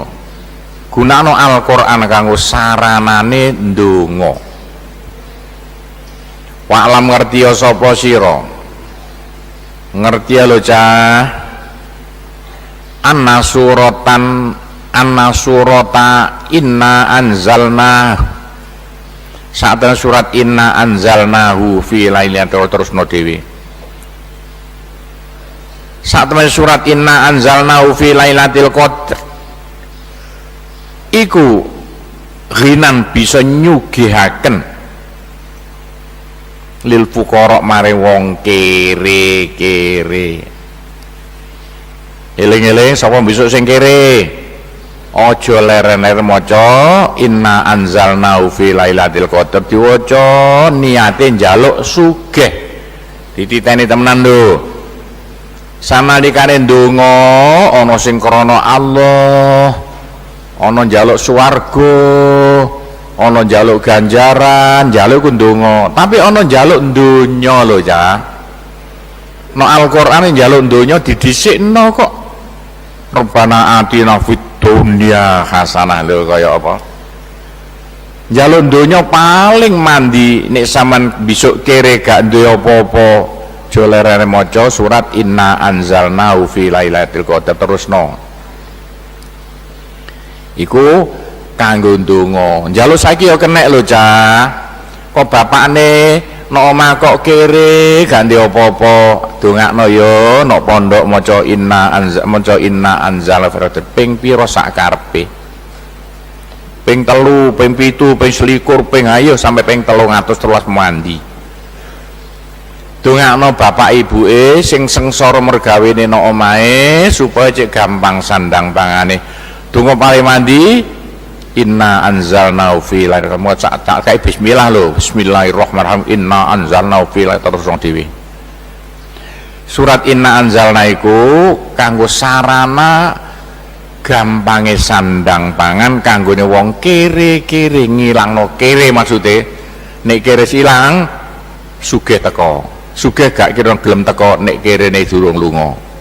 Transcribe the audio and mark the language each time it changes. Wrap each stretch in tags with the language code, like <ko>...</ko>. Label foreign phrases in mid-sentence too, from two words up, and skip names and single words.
<jv>Gunakno Al-Qur'an kanggo saranane ndonga. Wa alam ngerti ya sapa sira? Ngerti ya lho cah.</jv> <ar>أن سورة</ar> <jv>inna anzalna. Saat surat inna anzalnahu fi lailatul terusno dhewe. Saat surat inna anzalnahu fi lailatul qadr iku ghinan bisa nyugihaken</jv> <ar>للفقراء</ar> <jv>mare wong kere-kere. Eling-eling sapa besok sing kere aja leren-leren maca inna anzalnahu fi lailatul qadr diwaca niate njaluk sugih dititeni temenan lho. Sanalikane ndonga ana sing krana Allah, ana njaluk swarga, ana njaluk ganjaran, njaluk ku ndonga. Tapi ana njaluk donya lho, Cah. No Al-Qur'an njaluk donya didhisikno kok.</jv> <ar>ربنا آتنا في الدنيا حسنة</ar> <jv>lho kaya apa? Njaluk donya paling mandi nek sampean besok kere gak duwe apa-apa. Jolerane maca surat Inna anzalnahu fi lailatul qadar terusno. Iku kanggo ndonga. Njaluk saiki ya kenek lho, Cah. Kok bapakne nek omah kok kere gak ndek apa-apa, dongakno ya nek pondok maca Inna anzalna fi ping pira sak karepe. Ping 3, ping 7, ping 21, ping ayo sampai ping 313 mandi. Dongakno bapak ibuke sing sengsara mergawene nang omahe supaya cek gampang sandang pangane. Donga paling mandi Inna anzalnahu fi lailatul qadar. Tak kae bismillah lho.</jv> <ar>بسم الله الرحمن الرحيم.</ar> <jv>Inna anzalnahu fi lailatul qadar dhewe. Surat Inna anzalna iku kanggo sarana gampange sandang pangan kanggone wong kere-kere ngilangno kere maksude. Nek kere silang sugih teko. Sugih gak kira gelem teko nek kerene durung lunga.</jv>